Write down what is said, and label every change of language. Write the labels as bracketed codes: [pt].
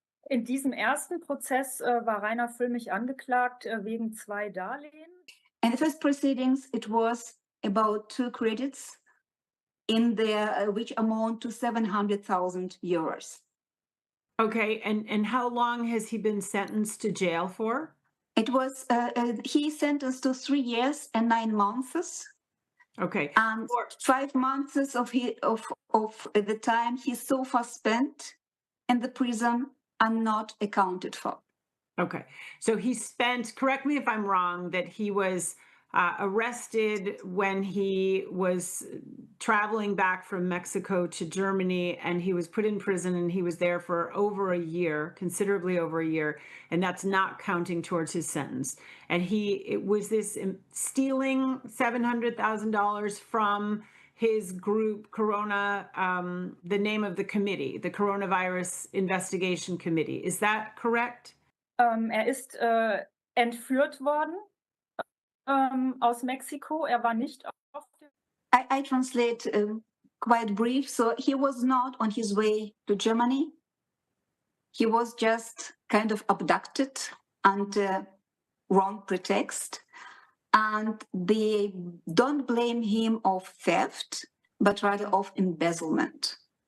[de] In diesem ersten Prozess war Reiner Fuellmich angeklagt wegen 2 Darlehen. [en] In the first proceedings, it was about 2 credits in there, which amount to 700,000 euros. Okay, and how long has he been sentenced to jail for? It was he sentenced to 3 years and 9 months. Okay, And 5 months of the time he so far spent in the prison are not accounted for. okay. So he spent, correct me if I'm wrong, that he was arrested when he was traveling back from Mexico to Germany, and he was put in prison, and he was there for over a year, considerably over a year, and that's not counting towards his sentence. And it was this stealing $700,000 from his group, Corona, the name of the committee, the Coronavirus Investigation Committee. Is that correct? [de] Ist entführt worden aus Mexiko. War nicht auf dem [en] I translate quite brief. So he was not on his way to Germany. He was just kind of abducted under wrong pretext. And they don't blame him of theft, but rather of embezzlement.